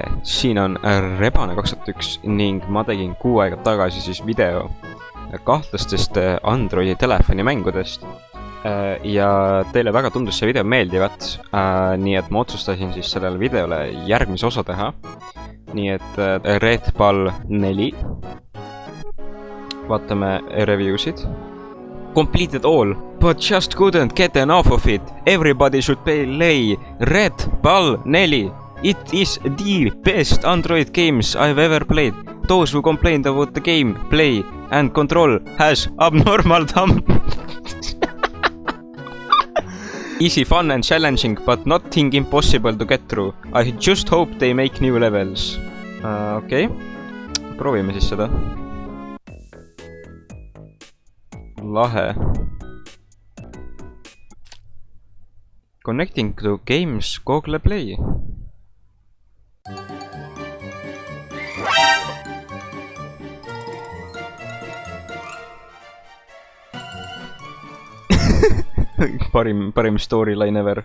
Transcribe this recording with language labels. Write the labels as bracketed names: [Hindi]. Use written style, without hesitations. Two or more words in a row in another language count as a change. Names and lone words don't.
[Estonian] Siin on Rebane 2001 ning ma tegin kuu aega tagasi siis video kahtlastest Androidi telefonimängudest. Ja teile väga tundus see video meeldivat, nii et ma otsustasin siis sellele videole järgmise osa teha. Nii et Red Ball 4. Vaatame reviewsid. [English] Completed all, but just couldn't get enough of it. Everybody should play Red Ball 4. It is the best Android games I've ever played. Those who complained about the game, play and control has abnormal thumb. Easy, fun and challenging, but nothing impossible to get through. I just hope they make new levels. [Estonian] Okei, proovime siis seda. Lahe. [English] Connecting to games Google Play. parim storyline ever.